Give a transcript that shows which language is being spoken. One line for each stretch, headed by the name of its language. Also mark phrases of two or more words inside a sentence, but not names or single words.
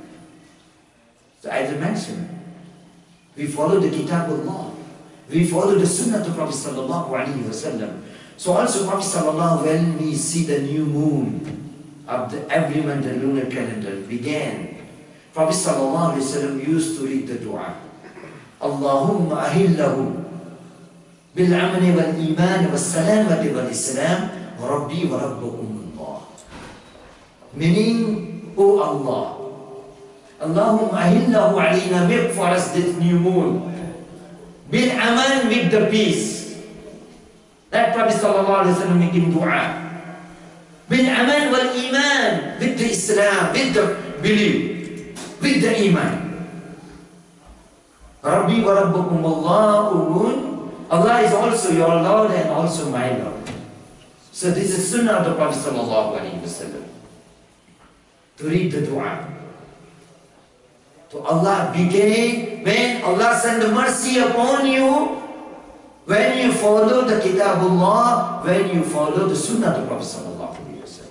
English: So as I mentioned, we follow the Kitab of Allah. We follow the Sunnah of Prophet
Arabic: صلى الله عليه وسلم.
English: So also Prophet sallallahu, when we see the new moon of every month, the lunar calendar began, Prophet
Arabic: صلى الله عليه وسلم
English: used to read the dua.
Arabic: اللهم أهله بالأمن والإيمان والسلامة والإسلام وربي وربكم الله.
English: Meaning, O Allah,
Arabic: اللهم أهله علينا,
English: make for us this new moon.
Arabic: بالأمان,
English: with the peace. That Prophet
Arabic: صلى الله عليه وسلم
English: making dua.
Arabic: بالأمان والإيمان,
English: with the Islam, with the belief, with the iman.
Arabic: ربي وربكم الله.
English: Allah is also your Lord and also my Lord. So this is Sunnah of the Prophet
Arabic: صلى الله عليه وسلم.
English: To read the dua. To Allah begin, when Allah send the mercy upon you, when you follow the Kitabullah, when you follow the Sunnah of the Prophet
Arabic: صلى الله عليه وسلم.